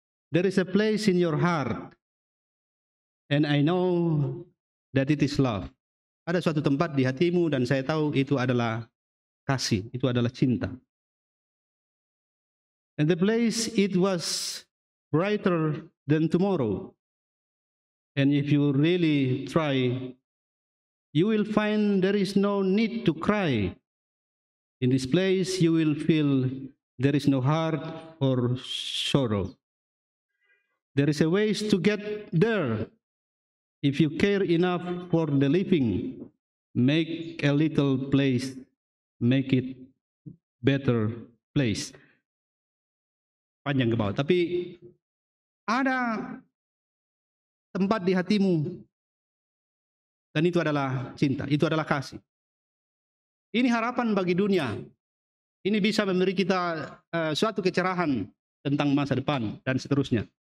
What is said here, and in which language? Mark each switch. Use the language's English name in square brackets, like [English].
[English] There is a place in your heart, and I know that it is love. [Indonesian] Ada suatu tempat di hatimu dan saya tahu itu adalah kasih, itu adalah cinta. [English] And the place it was brighter than tomorrow. And if you really try, you will find there is no need to cry. In this place you will feel there is no heart or sorrow. There is a ways to get there. If you care enough for the living, make a little place, make it better place. [Indonesian] Panjang ke bawah, tapi ada tempat di hatimu dan itu adalah cinta, itu adalah kasih. Ini harapan bagi dunia. Ini bisa memberi kita suatu kecerahan tentang masa depan dan seterusnya.